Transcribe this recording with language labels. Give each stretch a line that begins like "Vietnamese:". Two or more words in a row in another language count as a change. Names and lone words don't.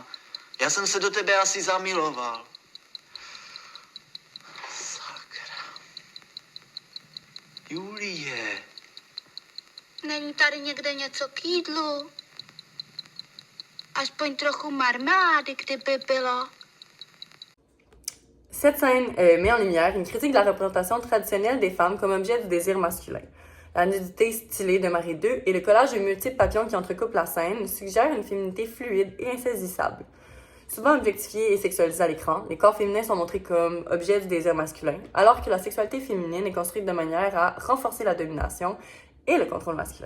Czech: Já jsem se do tebe asi zamiloval. Sakra. Julie. Není tady někde něco k jídlu? Aspoň trochu marmelády, kdyby bylo.
French: Cette scène met en lumière une critique de la représentation traditionnelle des femmes comme objet du désir masculin. La nudité stylée de Marie II et le collage de multiples papillons qui entrecoupent la scène suggèrent une féminité fluide et insaisissable. Souvent objectifiés et sexualisés à l'écran, les corps féminins sont montrés comme objets du désir masculin, alors que la sexualité féminine est construite de manière à renforcer la domination et le contrôle masculin.